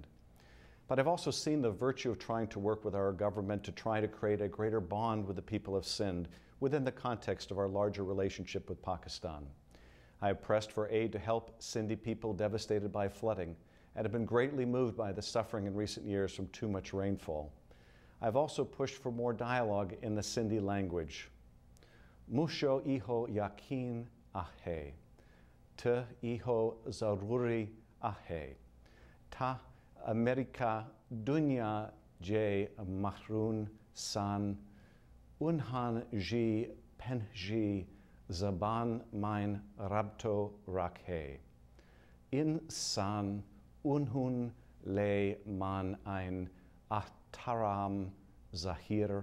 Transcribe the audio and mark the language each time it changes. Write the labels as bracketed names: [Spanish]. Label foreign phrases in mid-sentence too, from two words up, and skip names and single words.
[English] But I've also seen the virtue of trying to work with our government to try to create a greater bond with the people of Sindh within the context of our larger relationship with Pakistan. I have pressed for aid to help Sindhi people devastated by flooding and have been greatly moved by the suffering in recent years from too much rainfall. I've also pushed for more dialogue in the Sindhi language. [Sindhi] مونکي اهو يقين آهي، ته اهو ضروري آهي, ته آمريڪا دنيا جي ماڻهن سان، انهن جي پنهنجي زبان ۾ رابطو رکي, انسان انهن لاءِ مان ۽ احترام ظاهر